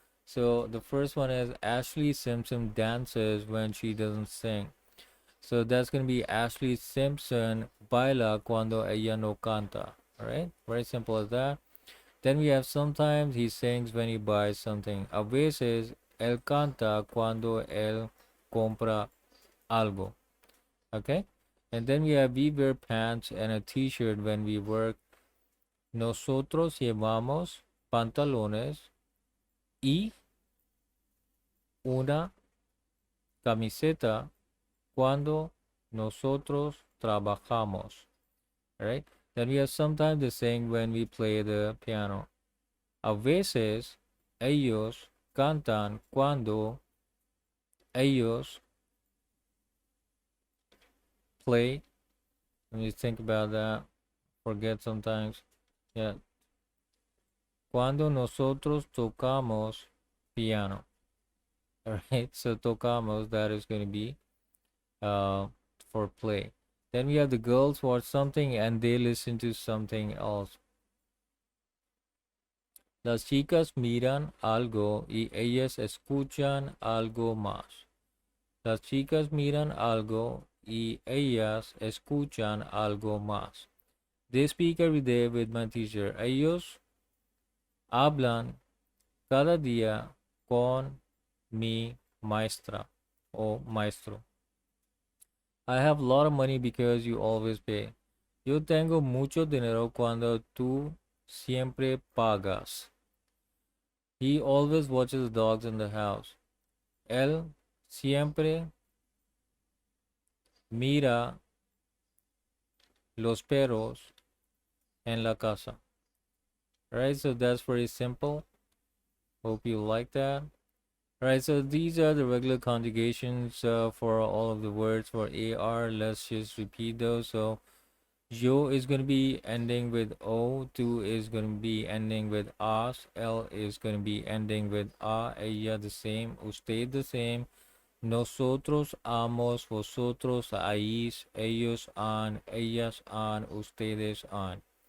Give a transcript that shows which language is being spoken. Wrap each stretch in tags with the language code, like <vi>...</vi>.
<en>So the first one is Ashley Simpson dances when she doesn't sing. So that's going to be Ashley Simpson</en> <es>baila cuando ella no canta.</es> <en>All right. Very simple as that. Then we have sometimes he sings when he buys something.</en> <es>A veces él canta cuando él compra algo.</es> <en>Okay. And then we have we wear pants and a t-shirt when we work.</en> <es>Nosotros llevamos pantalones y una camiseta cuando nosotros trabajamos.</es> <en>Right? Then we have sometimes the saying when we play the piano.</en> <es>A veces ellos cantan cuando ellos</es> <en>play. Let me think about that. Forget sometimes. Yeah.</en> <es>Cuando nosotros tocamos piano.</es> <en>Alright, so tocamos, that is going to be for play. Then we have the girls watch something and they listen to something else.</en> <es>Las chicas miran algo y ellas escuchan algo más. Las chicas miran algo y ellas escuchan algo más.</es> <en>They speak every day with my teacher.</en> <es>Ellos hablan Cada día con mi maestra o maestro.</es> <en>I have a lot of money because you always pay.</en> <es>Yo tengo mucho dinero cuando tú siempre pagas.</es> <en>He always watches the dogs in the house.</en> <es>Él siempre mira los perros en la casa.</es> <en>Right, so that's very simple. Hope you like that. Right, so these are the regular conjugations for all of the words for AR. Let's just repeat those. So, yo is going to be ending with O, tu is going to be ending with as, L is going to be ending with a, ella the same, usted the same, nosotros, amos, vosotros, ahís, ellos, han, ellas, han, ustedes, han.</en>